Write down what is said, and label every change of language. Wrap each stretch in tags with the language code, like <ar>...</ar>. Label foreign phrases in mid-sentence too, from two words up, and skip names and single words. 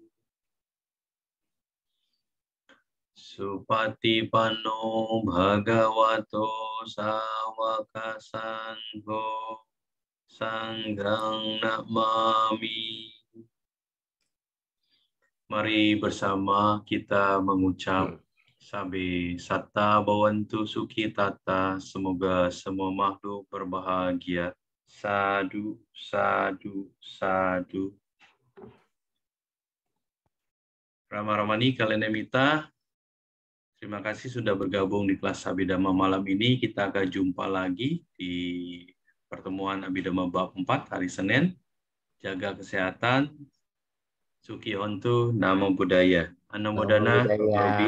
<pi>Supatipanno bhagavato sawaka sangho sanghang namami.</pi> <id>Mari bersama kita mengucap</id> <pi>Sabe satta bhavantu sukhitata,</pi> <id>semoga semua makhluk berbahagia.</id> <pi>Sadu, sadu, sadu.</pi> <id>Rama-Ramani, Kalenamita, terima kasih sudah bergabung di kelas Abhidhamma malam ini. Kita akan jumpa lagi di pertemuan Abhidhamma bab 4 hari Senin. Jaga kesehatan.</id> <pi>Suki Hontu, Namo Buddhaya. Anumodana.</pi>